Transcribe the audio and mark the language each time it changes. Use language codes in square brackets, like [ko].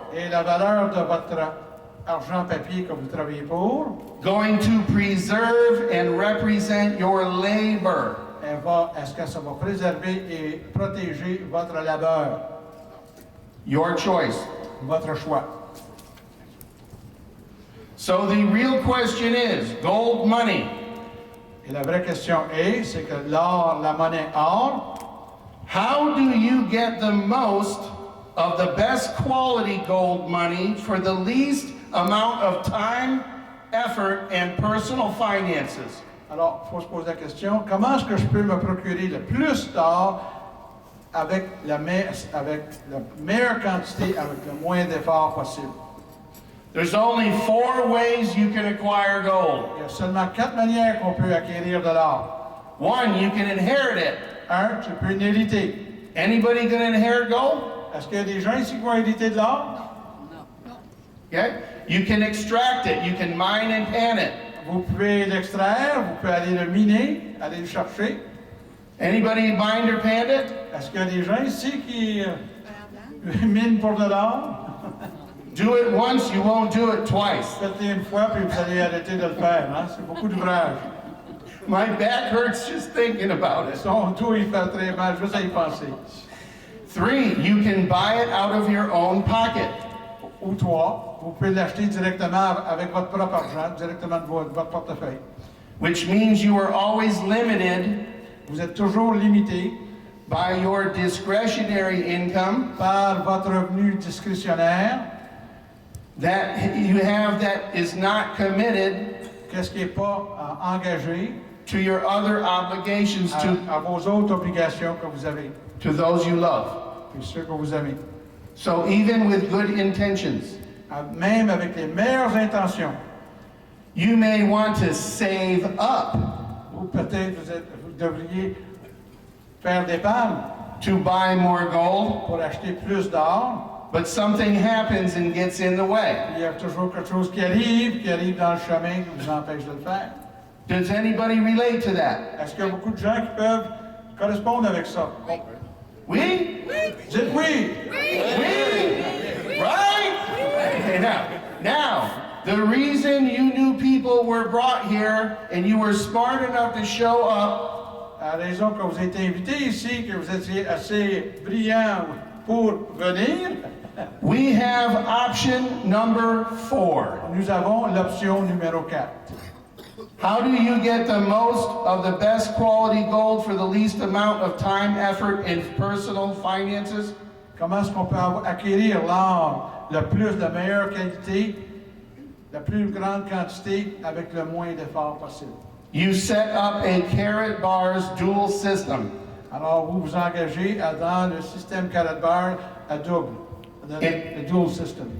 [fr] et la valeur de votre argent papier que vous travaillez pour, [en] going to preserve and represent your labor? [fr] est-ce que ça va préserver et protéger votre labeur, [en] Your choice. [fr] votre choix? [en] So the real question is, gold money, [fr] Et la vraie question est, c'est que l'or, la monnaie or, [en] how do you get the most of the best quality gold money for the least amount of time, effort, and personal finances? [fr] alors il faut se poser la question, comment est-ce que je peux me procurer le plus d'or avec la meilleure quantité, avec le moins d'efforts possible? [en] There's only 4 ways you can acquire gold. [fr] Il y a seulement 4 manières qu'on peut acquérir de l'or. [en] 1, you can inherit it. [fr] 1, tu peux l'hériter. [en] Anybody gonna inherit gold? [fr] Est-ce qu'il y a des gens ici qui vont hériter de l'or? [en] Okay? You can extract it, you can mine and pan it. [fr] Vous pouvez l'extraire, vous pouvez aller le miner, aller le chercher. [en] Anybody mined or panned it? [fr] Est-ce qu'il y a des gens ici qui minent pour de l'or? [en] Do it once, you won't do it twice. [fr] Faites-le une fois, puis vous allez arrêter de le faire. Hein? C'est beaucoup d'ouvrage. [en] My back hurts just thinking about it. [fr] Son dos, il fait très mal, juste à y penser. [en] 3, you can buy it out of your own pocket. [fr] Ou 3, vous pouvez l'acheter directement avec votre propre argent, directement de votre portefeuille. [en] Which means you are always limited [fr] Vous êtes toujours limité [en] by your discretionary income [fr] par votre revenu discrétionnaire. [en] that you have that is not committed [fr] Qu'est-ce qui n'est pas engagé [en] to your other obligations [fr] à vos autres obligations que vous avez, [en] to those you love. [fr] puis ceux que vous aimez. [en] So even with good intentions, [fr] Même avec les meilleures intentions, [en] you may want to save up [fr] ou peut-être vous devriez faire d'épargne [en] to buy more gold, [fr] pour acheter plus d'or. [en] but something happens and gets in the way. [fr] Il y a toujours quelque chose qui arrive dans le chemin qui vous empêche de le faire. [en] Does anybody relate to that? [fr] Est-ce qu'il y a beaucoup de gens qui peuvent correspondre avec ça? We? Dites oui! We? [en] Right? Okay, now, the reason you new people were brought here and you were smart enough to show up [fr] À la raison que vous êtes invités ici, que vous étiez assez brillants pour venir, [en] we have option number 4. [fr] nous avons l'option numéro 4. [en] How do you get the most of the best quality gold for the least amount of time, effort, and personal finances? [fr] Comment est-ce qu'on peut acquérir l'or le plus de meilleure qualité, la plus grande quantité avec le moins d'efforts possible? [en] You set up a Karatbars dual system. [fr] Alors, vous vous engagez dans le système Karatbars à double, le dual system.